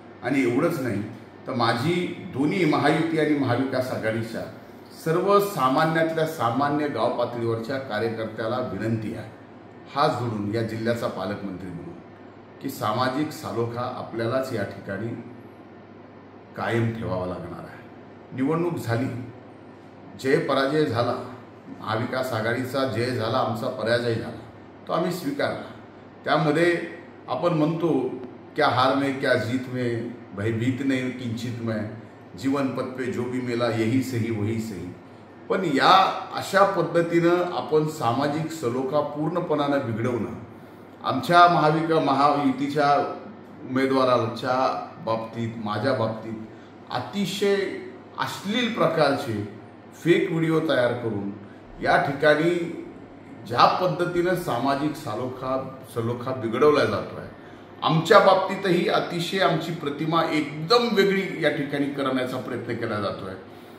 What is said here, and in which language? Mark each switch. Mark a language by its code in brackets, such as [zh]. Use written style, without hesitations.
[mr] आणि एवढंच नाही तर माझी दोन्ही महायुती आणि महाविकास आघाडीच्या सर्व सामान्यातल्या सामान्य गाव पातळीवरच्या कार्यकर्त्याला विनंती आहे, हात जोडून या जिल्ह्याचा पालकमंत्री म्हणून, की सामाजिक सलोखा आपल्यालाच या ठिकाणी कायम ठेवावा लागणार आहे। निवडणूक झाली, जय पराजय झाला, महाविकास आघाडीचा जय झाला, आमचा पराजय झाला, तो आम्ही स्वीकारला। त्यामध्ये आपण म्हणतो [hi] क्या हार में क्या जीत में, भयभीत नहीं किंचित में, जीवन पथ पे जो भी मिला यही सही वही सही। [mr] पण या अशा पद्धतीनं आपण सामाजिक सलोखा पूर्णपणानं बिघडवणं, आमच्या महायुतीच्या उमेदवाराच्या बाबतीत, माझ्या बाबतीत अतिशय अश्लील प्रकारचे फेक व्हिडिओ तयार करून या ठिकाणी ज्या पद्धतीनं सामाजिक सलोखा बिघडवला जातो आहे, आमच्या बाबतीतही अतिशय आमची प्रतिमा एकदम वेगळी या ठिकाणी करण्याचा प्रयत्न केला जातो आहे।